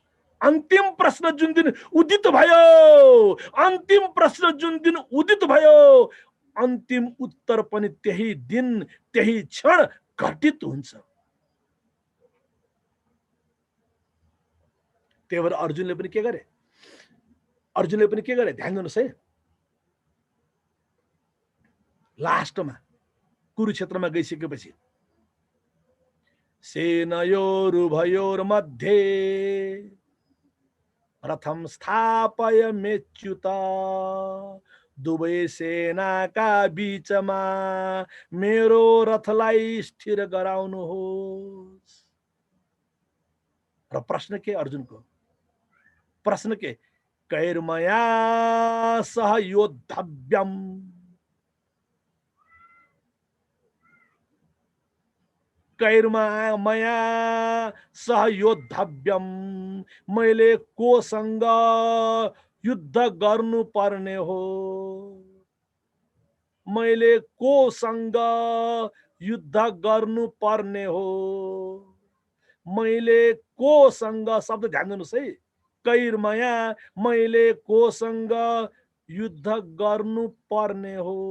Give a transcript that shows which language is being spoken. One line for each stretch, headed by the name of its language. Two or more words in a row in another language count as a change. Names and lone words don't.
Nepali: अन्तिम प्रश्न जुन दिन उदित भयो, अन्तिम प्रश्न जुन दिन उदित भयो, अन्तिम उत्तर पनि त्यही दिन, त्यही क्षण घटित हुन्छ। त्यही भएर अर्जुनले पनि के गरे? अर्जुनले पनि के गरे? ध्यान दिनुस् है। लास्टमा कुरुक्षेत्रमा गइसकेपछि
Sanskrit: सेनयोरुभयोर्मध्ये रथम स्थापय मेच्युत,
Nepali: दुवै सेनाका बीचमा मेरो रथलाई स्थिर गराउनुहोस्। र प्रश्न के अर्जुनको? प्रश्न के?
Sanskrit: कैर्मया सह योद्धव्यम, कैर्मया सह योद्धव्यम,
Nepali: मैले कोसँग युद्ध गर्नु पर्ने हो, मैले कोसँग युद्ध गर्नु पर्ने हो, मैले कोसँग, शब्द ध्यान दिनुस् है, कैर्मया, मैले कोसँग युद्ध गर्नु पर्ने हो।